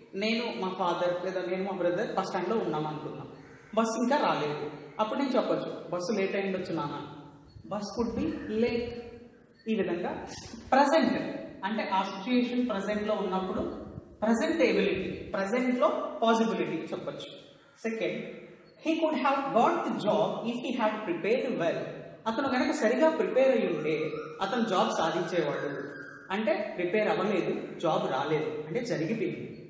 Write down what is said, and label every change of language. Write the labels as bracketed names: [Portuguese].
[Telugu] నేను మా ఫాదర్ లేదా నేను మా బ్రదర్ బస్ స్టాండ్లో ఉన్నాం అనుకున్నాం, బస్ ఇంకా రాలేదు. అప్పుడు నేను చెప్పచ్చు బస్సు లేట్ అయిండొచ్చు నాన్న, [English] Bus could be late. [Telugu] ఈ విధంగా ప్రజెంట్ అంటే ఆ సిచ్యుయేషన్ ప్రజెంట్లో ఉన్నప్పుడు ప్రజెంట్ ఎబిలిటీ, ప్రజెంట్లో పాసిబిలిటీ చెప్పచ్చు. [English] Second, he could have got the job if he had prepared well. [Telugu] అతను కనుక సరిగా ప్రిపేర్ అయ్యి ఉంటే అతను జాబ్ సాధించేవాడు. అంటే ప్రిపేర్ అవ్వలేదు, జాబ్ రాలేదు, అంటే జరిగిపోయింది.